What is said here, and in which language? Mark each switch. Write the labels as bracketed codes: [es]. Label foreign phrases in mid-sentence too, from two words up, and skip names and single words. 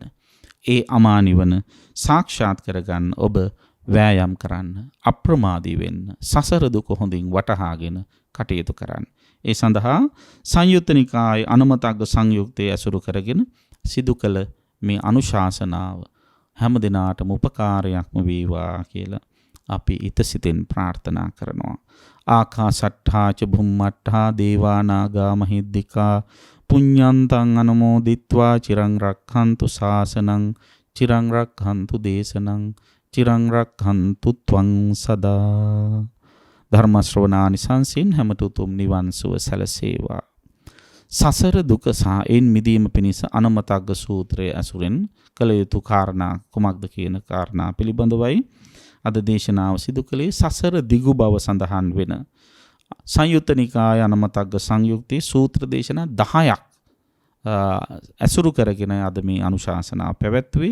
[si] ඒ අමා නිවන සාක්ෂාත් කරගන්න ඔබ වෑයම් කරන්න, අප්‍රමාදී වෙන්න, සසර දුක හොඳින් වටහාගෙන කටයුතු කරන්න. ඒ සඳහා සංයුත්ත නිකායේ අනුමතග්ග සංයුක්තයේ ඇසුරු කරගෙන සිදු කළ මේ අනුශාසනාව හැම දිනාටම උපකාරයක්ම වේවා කියලා අපි ිතසිතින් ප්‍රාර්ථනා කරනවා. [pi] ආකාසට්ඨා ච භුම්මට්ඨා දේවා නාග මහිද්దికා පුඤ්ඤන්තං අනුමෝදිත්වා චිරං රක්ඛන්තු ශාසනං චිරං රක්ඛන්තු දේශනං චිරං රක්ඛන්තු ත්වං සදා. [si] ධර්ම ශ්‍රවණානිසංසින් හැමත උතුම් නිවන් සුව සැලසේවා. සසර දුක සහ එයින් මිදීම පිණිස අනුමතග්ග සූත්‍රයේ ඇසුරෙන් කළ යුතු කාරණා කුමක්ද කියන කාරණා පිළිබඳවයි අද දේශනාව සිදු කළේ. සසර දිගු බව සඳහන් වෙන සංයුත්ත නිකාය අනුමතග්ග සංයුක්තයේ සූත්‍ර දේශනා 10ක් ඇසුරු කරගෙන අද මේ අනුශාසනාව පැවැත්වුවේ.